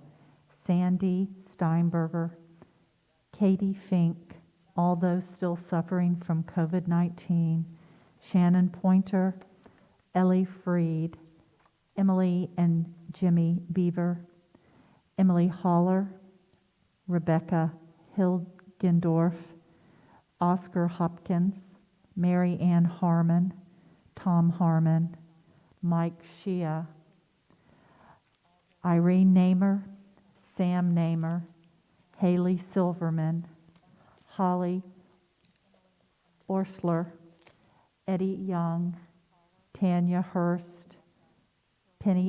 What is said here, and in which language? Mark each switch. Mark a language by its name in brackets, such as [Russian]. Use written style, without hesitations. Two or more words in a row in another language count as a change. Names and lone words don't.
[English] Sandy Steinberger, Katie Fink, all those still suffering from COVID-19, Shannon Pointer, Ellie Freed, Emily and Jimmy Beaver, Emily Holler, Rebecca Hilgendorf, Oscar Hopkins, Mary Ann Harmon, Tom Harmon, Mike Shea, Irene Namer, Sam Namer, Haley Silverman, Holly Orsler, Eddie Young, Tanya Hurst, Penny